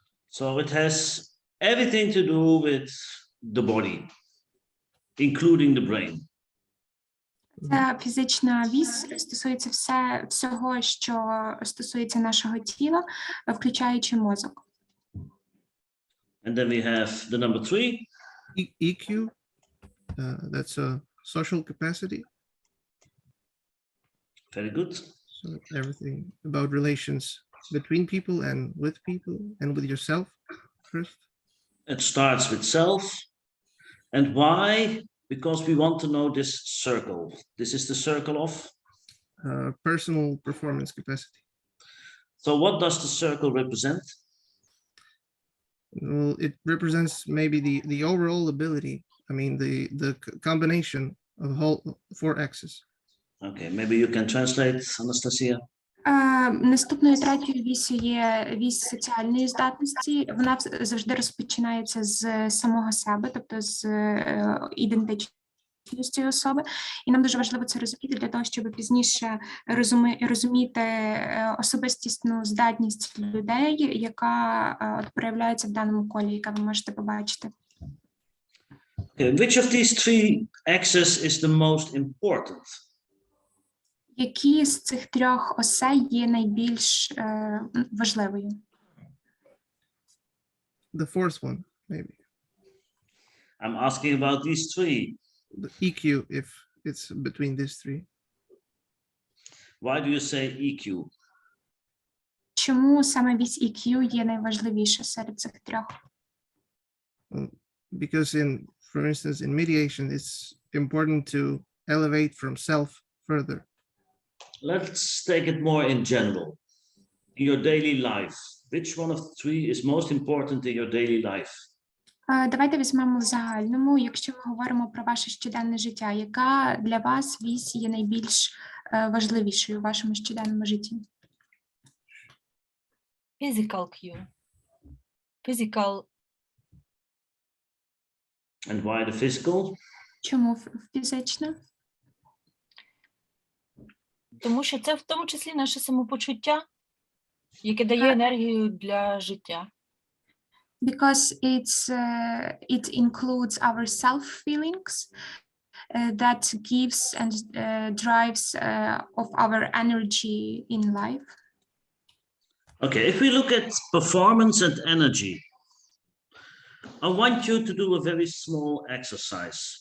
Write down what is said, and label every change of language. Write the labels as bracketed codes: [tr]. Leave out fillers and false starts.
[en] So it has everything to do with the body, including the brain. [uk] Ця фізична вісь стосується всього, що стосується нашого тіла, включаючи мозок. [en] And then we have the number 3. EQ, that's a social capacity. Very good. So everything about relations between people and with yourself first. It starts with self. And why? Because we want to know this circle. This is the circle of? Personal performance capacity. So what does the circle represent? Well, it represents maybe the overall ability. I mean, the combination of whole 4 axes. Okay, maybe you can translate, Anastasia. [uk] Наступною третьою вісю є вісь соціальної здатності. Вона завжди розпочинається з самого себе, тобто з ідентичності особи. І нам дуже важливо це розуміти для того, щоб пізніше розуміти особистісну здатність людей, яка проявляється в даному колі, яке ви можете побачити. [en] Okay, which of these 3 axes is the most important? [uk] Які з цих 3 осей є найбільш важливою? [en] The 4th one, maybe. I'm asking about these 3. The EQ, if it's between these 3. Why do you say EQ? [uk] Чому саме вісь EQ є найважливіша серед цих 3? [en] Well, because for instance, in mediation, it's important to elevate from self further. Let's take it more in general. In your daily life, which one of the 3 is most important in your daily life? [uk] Давайте візьмемо в загальному. Якщо ми говоримо про ваше щоденне життя, яка для вас вісь є найбільш важливішою у вашому щоденному житті? [en] Physical cue. Physical. And why the physical? [uk] Чому фізична? Тому що це в тому числі наше самопочуття, яке дає енергію для життя. [en] Because it includes our self-feelings that gives and drives of our energy in life. Okay, if we look at performance and energy, I want you to do a very small exercise.